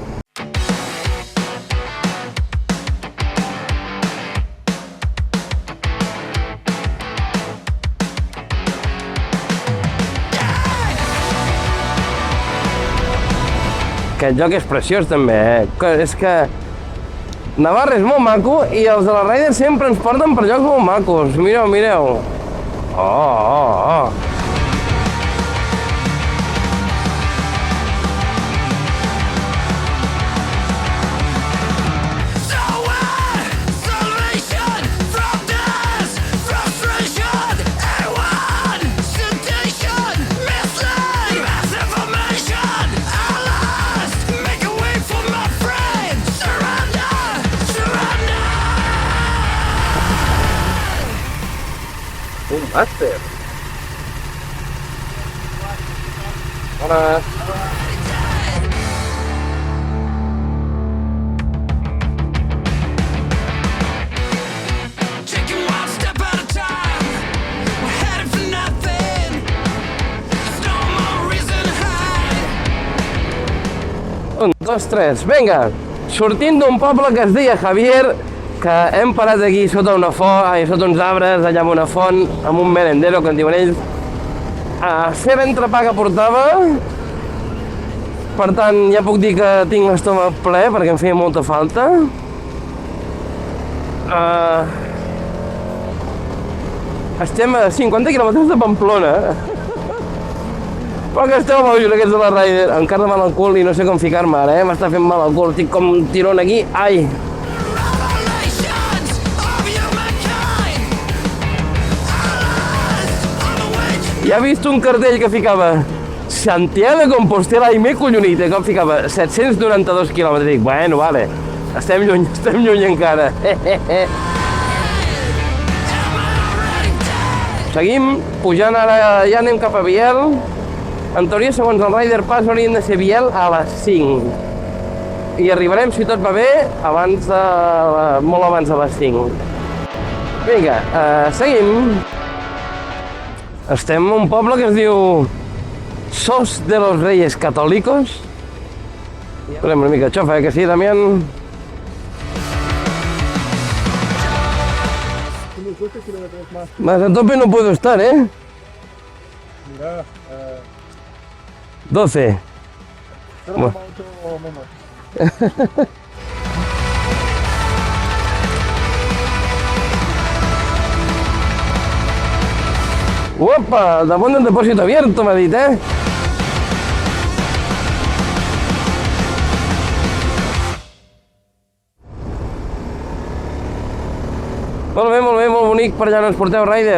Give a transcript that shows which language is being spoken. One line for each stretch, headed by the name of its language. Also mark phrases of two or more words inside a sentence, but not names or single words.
Catalan: Aquest joc és preciós també, És que Navarra és molt maco i els de la Raider sempre ens porten per llocs molt macos. Mireu, mireu. Oh.
English: Salvation from death, frustration, A1, sensation, mislead, mass information, lost, make a way for my friend, surrender, surrender.
Catalan: Un màster. Hola.
English: Taking one step at a time, we're headed for nothing. There's no more reason to hide. 1, 2, 3,
Catalan: vinga! Sortint d'un poble que es deia Javier, que hem parat aquí sota una font, sota uns arbres, allà amb una font, amb un merendero, que en diuen ells. Fer l'entrepà que portava, per tant, ja puc dir que tinc l'estómac ple, perquè em feia molta falta. Estem a 50 quilòmetres de Pamplona. Però que esteu bojos aquests de la Raider. Encara mal al cul i no sé com ficar-me ara, M'està fent mal al cul. Estic com un tirón aquí. Ai!
English: Revelations of humankind. Lost on the way.
Catalan: Ja he vist un cartell que ficava Santiago de Compostela i m'he collonit, que em ficava 792 quilòmetres. Dic,
Spanish: bueno, vale,
Catalan: estem lluny encara. Seguim pujant ara, ja anem cap a Biel. En teoria, segons el Rider Pass, haurien de ser Biel a les 5. I arribarem, si tot va bé, molt abans de les 5. Vinga, seguim. Estem en un poble que es diu Sos de los Reyes Católicos. Posem una mica de xofa, que sí,
Spanish: Damián? Más a tope no puedo estar, ¿eh? Mira, 12. mucho menos.
Catalan: Opa, damunt del depòsit abierto, m'ha dit, Molt bé, molt bonic per allà on ens porteu, Rider.